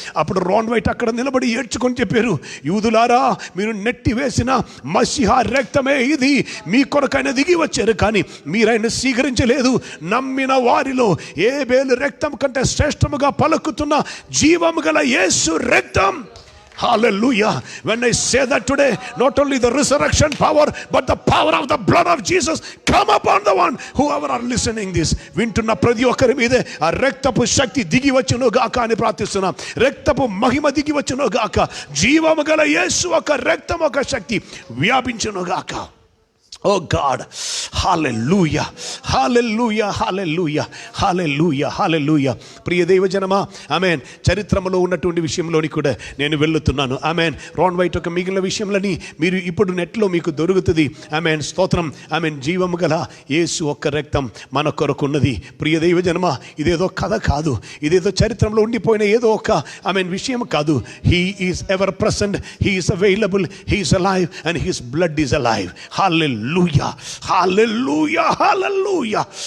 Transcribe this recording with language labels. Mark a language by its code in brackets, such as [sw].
[te] అప్పుడు రాన్ వైట్ అక్కడ నిలబడి ఏడ్చుకొని చెప్పారు, యూదులారా, మీరు నెట్టి వేసిన మసీహా రక్తమే ఇది, మీ కొరకైనా దిగి వచ్చారు కానీ మీరైనా స్వీకరించలేదు. నమ్మిన వారిలో ఏబేలు రక్తం కంటే శ్రేష్టముగా పలుకుతున్న జీవము గల యేసు రక్తం. [en] Hallelujah. When I say that today, not only the resurrection power, but the power of the blood of Jesus come upon the one, whoever are listening this. [te] వింటున్న ప్రతి ఒక్కరి మీదే ఆ రక్తపు శక్తి దిగి వచ్చును గాక అని ప్రార్థిస్తున్నాం. రక్తపు మహిమ దిగి వచ్చును గాక, జీవము గల యేసు ఒక రక్తం ఒక శక్తి వ్యాపించును గాక. [en] Oh God, hallelujah, hallelujah, hallelujah, hallelujah, hallelujah. [te] ప్రియ దైవజనమా, ఆమేన్. చరిత్రలో ఉన్నటువంటి విషయంలోని కూడా నేను వెళ్తున్నాను. ఆమేన్. రాన్ వైట్ ఒక మిగిలిన విషయంలోని మీరు ఇప్పుడు నెట్లో మీకు దొరుకుతుంది. ఆమేన్, స్తోత్రం. ఆమేన్. జీవము గల యేసు ఒక్క రక్తం మన కొరకు ఉన్నది. ప్రియ దైవజనమా, ఇదేదో కథ కాదు, ఇదేదో చరిత్రలో ఉండిపోయిన ఏదో ఒక ఆమేన్ విషయం కాదు. [en] He is ever present, he is available, he is alive and his blood is alive. Hallelujah, hallelujah, hallelujah.